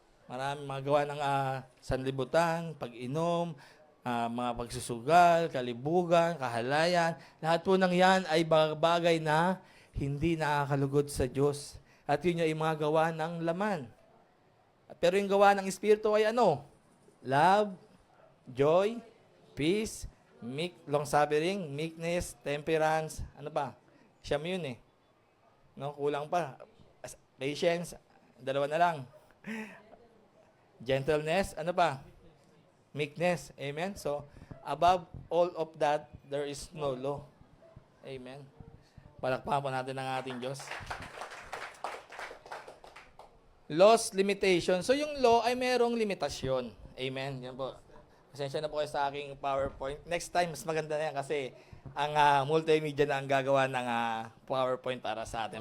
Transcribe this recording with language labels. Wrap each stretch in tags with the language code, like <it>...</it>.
<tl>Marami mga gawa ng sanlibutan, pag-inom, mga pagsusugal, kalibugan, kahalayan. Lahat po ng yan ay bagay na hindi nakakalugod sa Diyos. At yun ay mga gawa ng laman. Pero yung gawa ng Espiritu ay ano?</tl> <en>Love, joy, peace, long-suffering, meekness, temperance.</en> <tl>Ano ba? Siyam yun eh. No? Kulang pa. Patience, dalawa na lang. Gentleness, ano pa? Meekness. Amen?</tl> <en>So, above all of that, there is no law. Amen?</en> <tl>Palakpakan po natin ang ating Diyos. Laws, limitation. So, yung law ay merong limitasyon. Amen? Yan po. Pasensya na po kayo sa aking PowerPoint. Next time, mas maganda na yan kasi ang multimedia na ang gagawa ng PowerPoint para sa atin.</tl>